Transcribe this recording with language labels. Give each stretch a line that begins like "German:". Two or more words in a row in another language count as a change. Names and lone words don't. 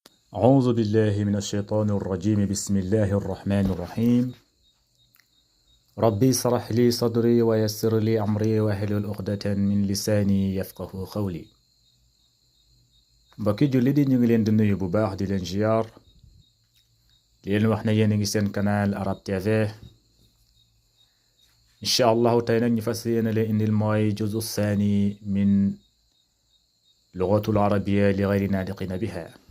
Arabic: أعوذ بالله من الشيطان الرجيم. بسم الله الرحمن الرحيم. ربي اشرح لي صدري ويسر لي أمري واحلل عقدة من لساني يفقه قولي.
Wolof: mbokki julli di ñu ngi leen di nuyu bu baax di leen ziar di leen wax ne yéen a ngi seen canal Arab TV.
Arabic: إن شاء الله
Wolof: tey nag ñu fas yéene leen indil mooy
Arabic: الجزء الثاني من اللغة العربية لغير الناطقين بها.